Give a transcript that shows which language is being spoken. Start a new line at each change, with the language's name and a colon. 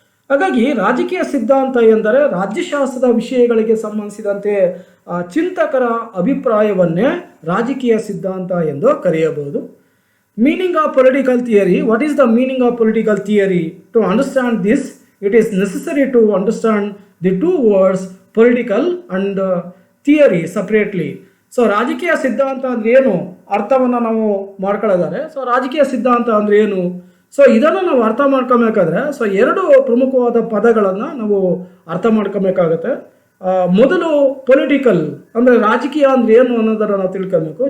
Kannada: ಹಾಗಾಗಿ ರಾಜಕೀಯ ಸಿದ್ಧಾಂತ ಎಂದರೆ ರಾಜ್ಯಶಾಸ್ತ್ರದ ವಿಷಯಗಳಿಗೆ ಸಂಬಂಧಿಸಿದಂತೆ ಚಿಂತಕರ ಅಭಿಪ್ರಾಯವನ್ನೇ ರಾಜಕೀಯ ಸಿದ್ಧಾಂತ ಎಂದು ಕರೆಯಬಹುದು.
English: Meaning of political theory. What is the meaning of political theory? To understand this, it is necessary to understand the two words political and theory separately.
Kannada: So ರಾಜಕೀಯ ಸಿದ್ಧಾಂತ ಅಂದರೆ ಏನು ಅರ್ಥವನ್ನು ನಾವು ಮಾಡ್ಕೊಳ್ಳೋದಾದ್ರೆ, ಸೊ ರಾಜಕೀಯ ಸಿದ್ಧಾಂತ ಅಂದರೆ ಏನು, ಸೊ ಇದನ್ನು ನಾವು ಅರ್ಥ ಮಾಡ್ಕೊಬೇಕಾದ್ರೆ ಸೊ ಎರಡು ಪ್ರಮುಖವಾದ ಪದಗಳನ್ನು ನಾವು ಅರ್ಥ ಮಾಡ್ಕೊಬೇಕಾಗತ್ತೆ. ಮೊದಲು ಪೊಲಿಟಿಕಲ್ ಅಂದರೆ ರಾಜಕೀಯ ಅಂದರೆ ಏನು ಅನ್ನೋದನ್ನು ನಾವು ತಿಳ್ಕೊಬೇಕು.